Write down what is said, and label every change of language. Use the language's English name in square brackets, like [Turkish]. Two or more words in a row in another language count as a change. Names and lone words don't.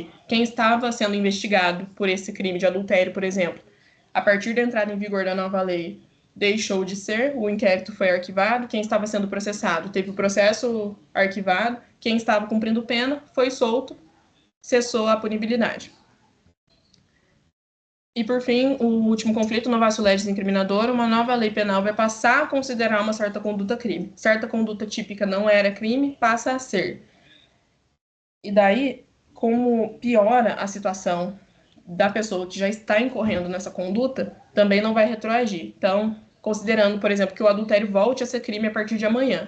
[Portuguese] Quem estava sendo investigado por esse crime de adultério, por exemplo, a partir da entrada em vigor da nova lei, deixou de ser, o inquérito foi arquivado, quem estava sendo processado teve o processo arquivado, quem estava cumprindo pena foi solto, cessou a punibilidade. E, por fim, o último conflito, [Latin] novatio legis incriminadora, [Portuguese] uma nova lei penal vai passar a considerar uma certa conduta crime. Certa conduta típica não era crime, passa a ser. E daí, como piora a situação da pessoa que já está incorrendo nessa conduta, também não vai retroagir. Então, considerando, por exemplo, que o adultério volte a ser crime a partir de amanhã.